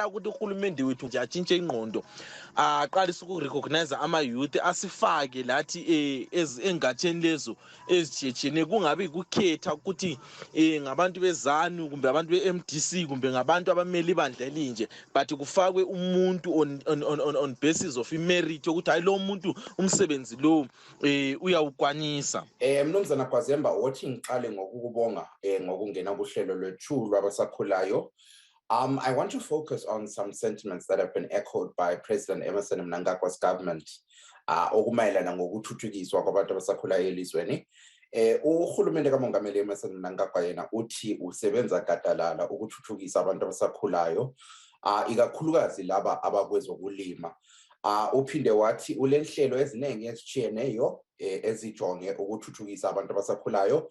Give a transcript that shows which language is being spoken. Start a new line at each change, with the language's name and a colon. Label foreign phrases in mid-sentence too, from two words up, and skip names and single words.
North Ndebele: ukuthi uhulumende wethu nje atshintshe ingqondo, aqalise ukurecognize ama-youth asifake lathi engatsheni lezo ezitshiyetshiyeneyo, kungabi kukhetha ukuthi ngabantu beZANU kumbe abantu be-MDC kumbe ngabantu abamele ibandla elinje, but kufakwe umuntu
English: on basis of merit
North Ndebele: yokuthi hayi lo muntu umsebenzi lo uyawukwanisa. Mnumzana Gwazemba, wathi ngiqale ngokukubonga ngokungena kuhlelo lwethu lwabasakhulayo.
English: I want to focus on some sentiments that have been echoed by President Emmerson Mnangagwa's government
North Ndebele: okumayelana ngokuthuthukiswa kwabantu abasakhulayo elizweni. Uhulumende kaMongameli Emmerson Mnangagwa yena uthi usebenza gadalala ukuthuthukisa abantu abasakhulayo, ikakhulukazi laba abakwezokulima. Uphinde wathi ulenhlelo eziningi ezitshiyeneyo ezijonge ukuthuthukisa abantu abasakhulayo.